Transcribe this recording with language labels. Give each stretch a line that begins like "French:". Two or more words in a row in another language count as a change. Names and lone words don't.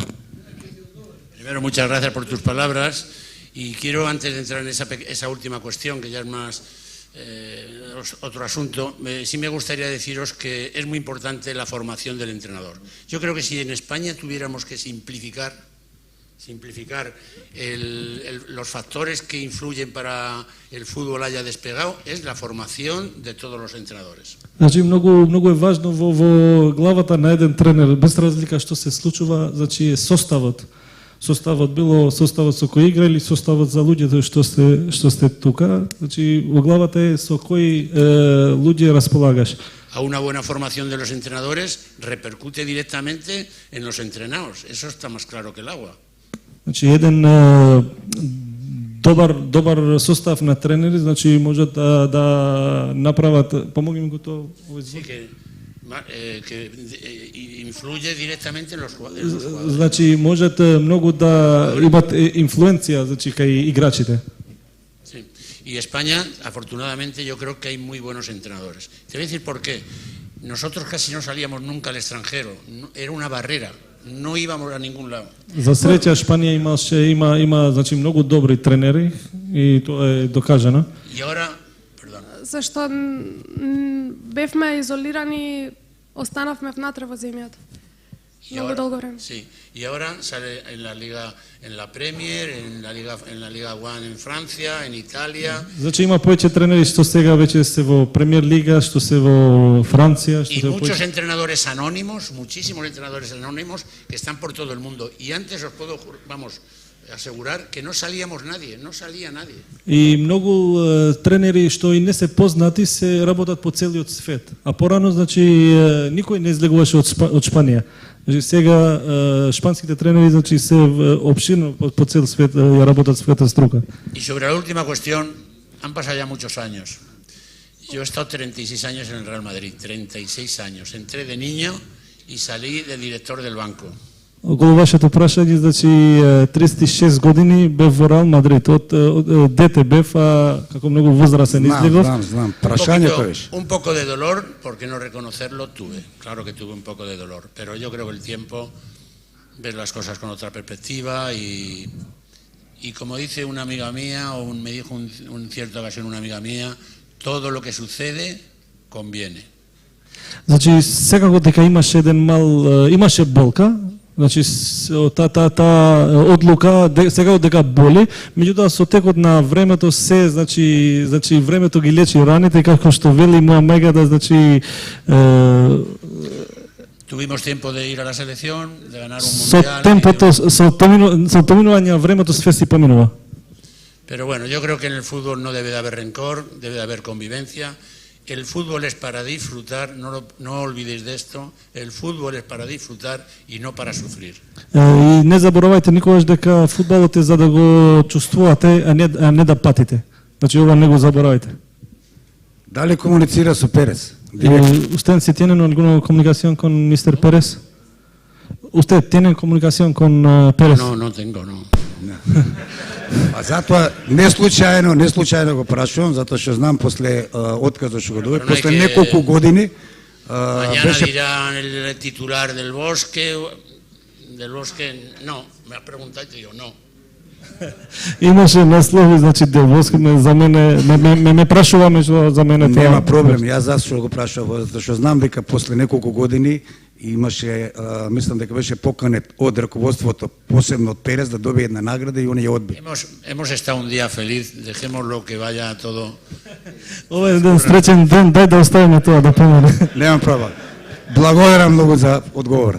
Spanish: Primero, muchas gracias por tus palabras y quiero, antes de entrar en esa última cuestión, que ya es más otro asunto, sí me gustaría deciros que es muy importante la formación del entrenador. Yo creo que si en España tuviéramos que simplificar los factores que influyen para el fútbol haya despegado, es la formación de todos los entrenadores.
Macedonian: Значи многу е важно во главата на еден тренер, без разлика што се случува, значи составот било составот со кој игра или составот за луѓето што сте тука, значи во главата е со кои луѓе располагаш.
Spanish: A una buena formación de los entrenadores repercute directamente en los entrenados. Eso está más claro que el agua.
Macedonian: Значи еден добар состав на тренери, значи можат да направат, помогни ми го тоа овој звук.
Spanish: Que influye directamente en los jugadores.
Macedonian: Значи можат многу да имат инфлуенција, значи кај играчите.
Spanish: Sí. Y España, afortunadamente, yo creo que hay muy buenos entrenadores. Te voy a decir por qué. Nosotros casi no salíamos nunca al extranjero. Era una barrera. No íbamos a ningún lado.
Macedonian: За среќа Шпанија има значи многу добри тренери и тоа е докажано.
Spanish: Y ahora,
Macedonian: Зашто бевме изолирани, останавме внатре во земјата. Много долго време.
Spanish: Sí. Y ahora sale en la Liga, en la Premier, en la Liga One en Francia, en Italia.
Macedonian: Значи има повеќе тренери што сега веќе се во Премиер лига, што се во Франција, што
Spanish: Y
Macedonian: се
Spanish: muchos entrenadores anónimos, muchísimos entrenadores anónimos que están por todo el mundo. Y antes os puedo, asegurar que no salíamos nadie, no salía nadie.
Macedonian: И многу тренери што и не се познати се работат по целиот свет. А порано значи никој не излегуваше од Шпанија. Значи сега шпанските тренери значи се опширно по цел свет работат својата струка.
Spanish: Y sobre la última cuestión, han pasado ya muchos años. Yo he estado 36 años en el Real Madrid, 36 años. Entré de niño y salí de director del banco.
Macedonian: Околу вашето прашање, значи 36 години бев во Реал Мадрид. Од дете бев, како многу возрастен излегов. Знам. Прашањето беше.
Spanish: Un poco de dolor, por qué no reconocerlo, tuve. Claro que tuve un poco de dolor, pero yo creo que el tiempo ves las cosas con otra perspectiva y como dice una amiga mía, o me dijo en cierta ocasión una amiga mía, todo lo que sucede conviene.
Macedonian: Значи секако дека имаше болка, Значи та одлука сега дека боли, меѓутоа со текот на времето се значи времето ги лечи раните, како што вели моја мајка, да значи
Spanish: Tuvimos tiempo de ir a la selección, de ganar un
Macedonian: со
Spanish: mundial.
Macedonian: темпото, со поминување времето све си поминува.
Spanish: Pero bueno, yo creo que en el fútbol no debe de haber rencor, debe de haber convivencia. El fútbol es para disfrutar, no olvidéis de esto, el fútbol es para disfrutar y no para sufrir.
Macedonian: И не заборавајте никогаш дека фудбалот е за да го чувствувате, а не да патите. Значи ова не го заборавајте. Дали комуницира со Перес?
Spanish: Usted si tienen alguna comunicación con Mr. Pérez? ¿Usted tiene comunicación con Pérez? No, no tengo, no.
Macedonian: А затоа не случајно го прашувам, затоа што знам после отказот што го добив, после неколку години
Spanish: Mañana dirán el titular del Bosque, no, me has preguntado y te digo no.
Macedonian: Имаше наслови, значи Делбоски за мене ме прашуваме што за мене тоа. Нема проблем, јас зашто го прашувам, затоа што знам дека после неколку години имаше, мислам дека беше поканет од раководството, посебно од Перес, да добие една награда и он ја одби.
Spanish: Hemos estado un día feliz, dejémoslo que vaya todo.
Macedonian: Ова е еден среќен ден, дај да оставиме тоа да помине. Немам проблем. Благодарам многу за одговорот.